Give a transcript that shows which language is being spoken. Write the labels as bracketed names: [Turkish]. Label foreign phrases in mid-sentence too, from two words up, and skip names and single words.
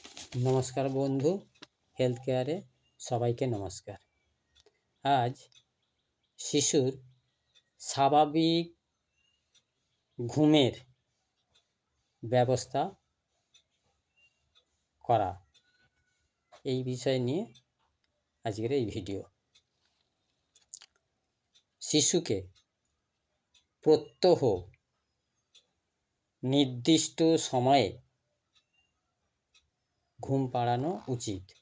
[Bangla] নমস্কার বন্ধু হেল্থ কেয়ারে সবাইকে নমস্কার। আজ শিশুর স্বাভাবিক ঘুমের ব্যবস্থা করা এই বিষয় নিয়ে আজকের এই ভিডিও। শিশুকে প্রত্যহ নির্দিষ্ট সময়ে ঘুম পাড়ানো উচিত।